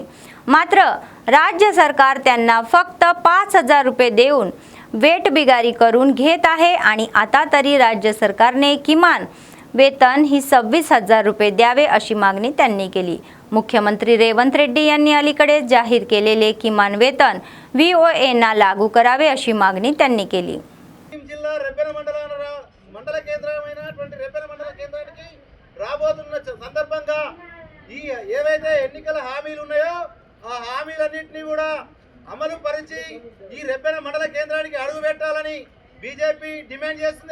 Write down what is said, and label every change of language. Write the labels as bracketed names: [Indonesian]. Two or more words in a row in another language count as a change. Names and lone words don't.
[Marathi] मात्र राज्य सरकार त्यांना फक्त 5,000 रुपये देऊन वेठबिगारी करून घेत आहे आणि आता तरी राज्य सरकारने किमान वेतन ही 26,000 रुपये द्यावे अशी मागणी त्यांनी केली. मुख्यमंत्री रेवंत रेड्डी यांनी अलीकडे जाहीर केलेले किमान वेतन VOAना लागू करावे अशी मागणी त्यांनी केली. [Telugu] జిల్లా రెబ్బెన మండల కేంద్రమైనటువంటి రెబ్బెన మండల కేంద్రానికి రాబోతున్న సందర్భంగా ఈ ఏవైతే ఎన్నికల హామీలు ఉన్నాయో ఆ హామీలన్నింటినీ కూడా అమలు పరిచి ఈ రెబ్బెన మండల కేంద్రానికి అడుగు పెట్టాలని బీజేపీ డిమాండ్ చేస్తుంది.